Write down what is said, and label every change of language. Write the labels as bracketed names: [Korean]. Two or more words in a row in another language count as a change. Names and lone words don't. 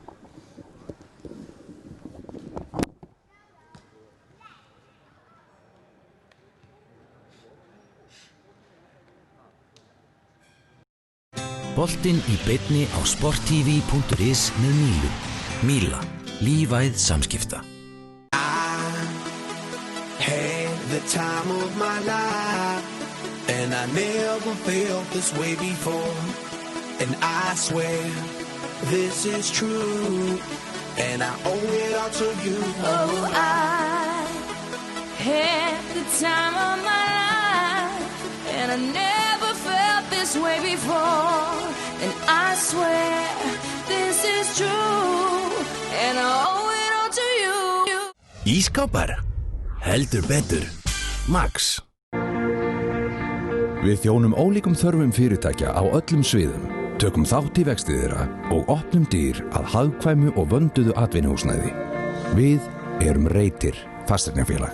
[Icelandic] Boltinn í beinni á sporttv.is með Mílu. Míla. Lífæð samskipta. [English] The time of my life, And I never felt this way before. And I swear this is true. And I owe it all to you. Oh, I had the time of my life, and I never felt this way before. And I swear this is true, and I owe it all to you. [Icelandic] Ísskápar, heldur betur, Max. Við þjónum ólíkum þörfum fyrirtækja á öllum sviðum, tökum þátt í vexti þeirra og opnum dyr að hagkvæmu og vönduðu atvinnuhúsnæði. Við erum Reytir fasteignafélag.